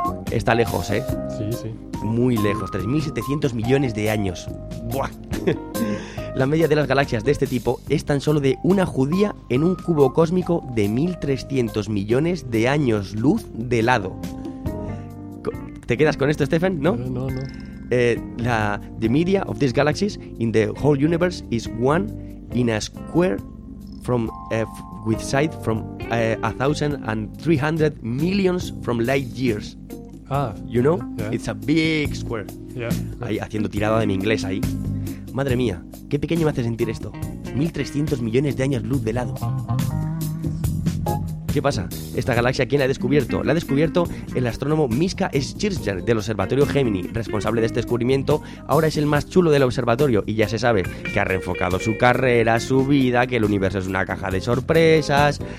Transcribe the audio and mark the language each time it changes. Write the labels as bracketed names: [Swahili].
[Spanish] Está lejos, ¿eh? Sí, sí. Muy lejos, 3.700 millones de años. ¡Buah! La media de las galaxias de este tipo es tan solo de una judía en un cubo cósmico de 1.300 millones de años luz de lado. ¿Te quedas con esto, Stephen? ¿No? No. [English] The media of these galaxies in the whole universe is one in a square from with side from 1,300 millions from light years. You know? Yeah. It's a big square. Yeah. [Spanish] Ahí, haciendo tirada de mi inglés ahí. Madre mía, qué pequeño me hace sentir esto. 1.300 millones de años luz de lado. ¿Qué pasa? ¿Esta galaxia quién la ha descubierto? La ha descubierto el astrónomo Miska Schirzer del Observatorio Gemini. Responsable de este descubrimiento, ahora es el más chulo del observatorio y ya se sabe que ha reenfocado su carrera, su vida, que el universo es una caja de sorpresas.